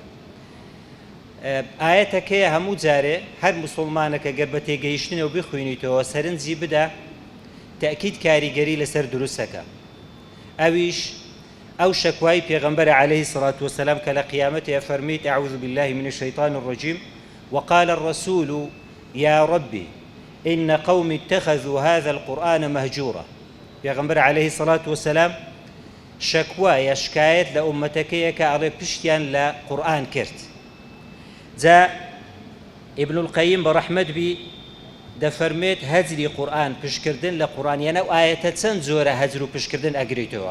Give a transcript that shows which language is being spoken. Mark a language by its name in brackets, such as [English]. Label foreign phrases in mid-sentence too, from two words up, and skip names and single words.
[Central Kurdish] ئاەتەکەیە هەموو جارێ هەر موسڵمانەکە گەر بە تێگەیشتنەوە بخوێنیتەوە سەرنجی بدە تەئکید کاریگەری لەسەر دروستەکە. ئەویش ئەو شەکوای پێغەمبەر [Arabic] عەلەیهی سەڵات وسەلام [Central Kurdish] کە لە قیامەتێ فەرمیت [Arabic] ئەعوذ بالله من الشەیطان الرەجیم وقال الرسول يا ربي إن قوم اتخذوا هذا القرآن مهجورا. [Central Kurdish] پێغەمبەر [Arabic] عەلەیهی سەڵات وسەلام [Central Kurdish] شەکوایە شکایەت لە ئومەتەکەیە کە ئەڵێ پشتیان لە قورئان کرد. جا ئیبن القەیم بە ڕەحمەت بی دەفەرمێت هەجری قورئان، پشکردن لە قورئان، یانە ئەو ئاەتە چەند جۆرە هەجر و پشکردن ئەگریتەوە.